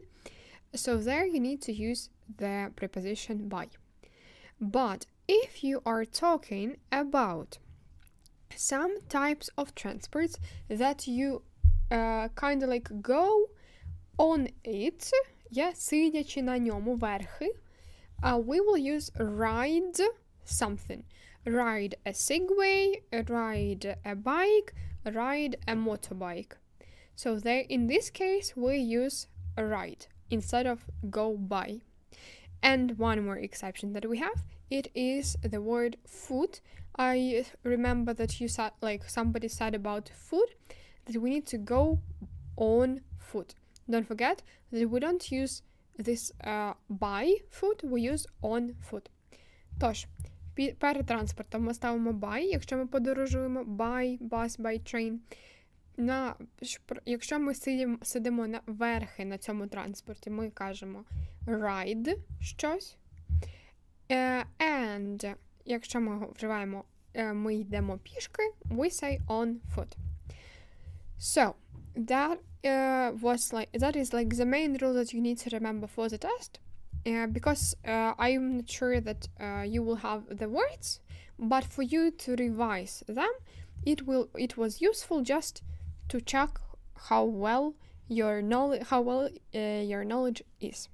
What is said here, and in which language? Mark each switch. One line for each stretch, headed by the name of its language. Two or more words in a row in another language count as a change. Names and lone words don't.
English: So there you need to use the preposition by. But if you are talking about some types of transports that you kind of like go on it,
Ukrainian: сидячи на ньому верхи,
English: we will use ride something. Ride a Segway, ride a bike, ride a motorbike. So there, in this case, we use ride instead of go by. And one more exception that we have, it is the word food. I remember that you said, like somebody said about food, that we need to go on foot. Don't forget that we don't use this by foot, we use on foot.
Ukrainian: Тож, перед транспортом ми ставимо by, якщо ми подорожуємо,
English: by bus, by train.
Ukrainian: Якщо ми сидимо на верхи на цьому транспорті, ми кажемо ride щось. And якщо ми вживаємо ми йдемо пішки,
English: we say on foot. So, that is like the main rule that you need to remember for the test. Because I'm not sure that you will have the words, but for you to revise them, it was useful just to check how well your knowledge is.